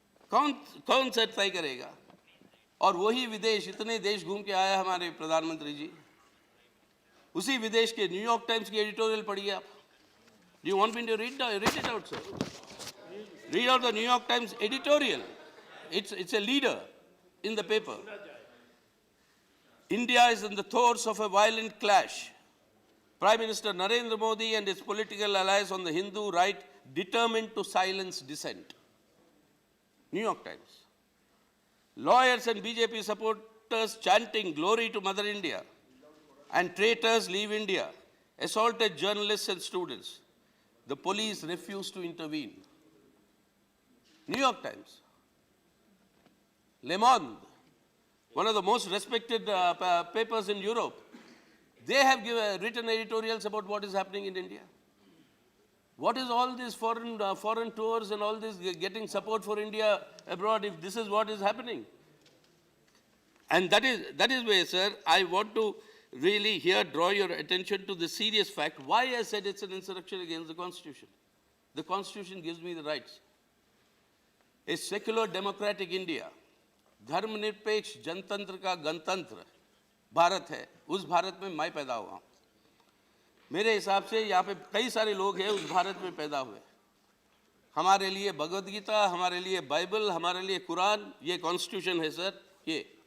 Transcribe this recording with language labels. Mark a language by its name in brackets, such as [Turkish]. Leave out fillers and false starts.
[Hindi] कौन सा तय करेगा? और वही विदेश, इतने देश घूम के आया हमारे प्रधानमंत्री जी, उसी विदेश के न्यूयॉर्क टाइम्स की एडिटोरियल पढ़िए आप। [English] You want me to read it out sir? Read out the New York Times editorial. It's a leader in the paper. India is in the throes of a violent clash. Prime Minister Narendra Modi and his political allies on the Hindu right determined to silence dissent. New York Times. Lawyers and BJP supporters chanting glory to Mother India and traitors leave India assaulted journalists and students. The police refused to intervene. New York Times. Le Monde, one of the most respected papers in Europe, they have written editorials about what is happening in India. What is all these foreign tours and all this getting support for India abroad if this is what is happening? And that is where, sir, I want to really here draw your attention to the serious fact why I said it's an insurrection against the Constitution. The Constitution gives me the rights. [Hindi] A secular democratic India, धर्मनिरपेक्ष जनतंत्र का गणतंत्र भारत है, उस भारत में मैं पैदा हुआ हूँ। मेरे हिसाब से यहाँ पे कई सारे लोग हैं उस भारत में पैदा हुए। हमारे लिए भगवद गीता, हमारे लिए बाइबल, हमारे लिए कुरान, ये कॉन्स्टिट्यूशन है सर ये।